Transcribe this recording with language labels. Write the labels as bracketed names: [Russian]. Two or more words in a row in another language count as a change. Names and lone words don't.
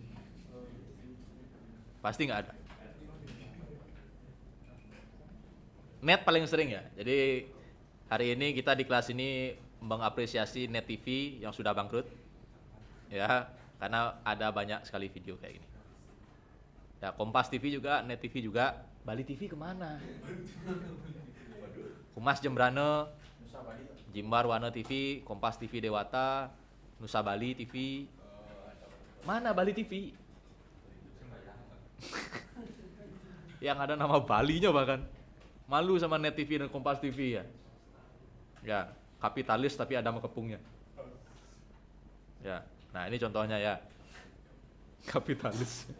[Indonesian] Pasti nggak ada. Net paling sering ya. Jadi hari ini kita di kelas ini mengapresiasi Net TV yang sudah bangkrut. Ya, karena ada banyak sekali video kayak gini. Ya, Kompas TV juga, Net TV juga, Bali TV kemana? Humas Jembrano, Jimbar Wana TV, Kompas TV Dewata, Nusa Bali TV. Mana Bali TV? yang ada nama Balinya bahkan. Malu sama Net TV dan Kompas TV ya. Ya, kapitalis tapi ada makepungnya. Ya, nah ini contohnya ya. Kapitalis.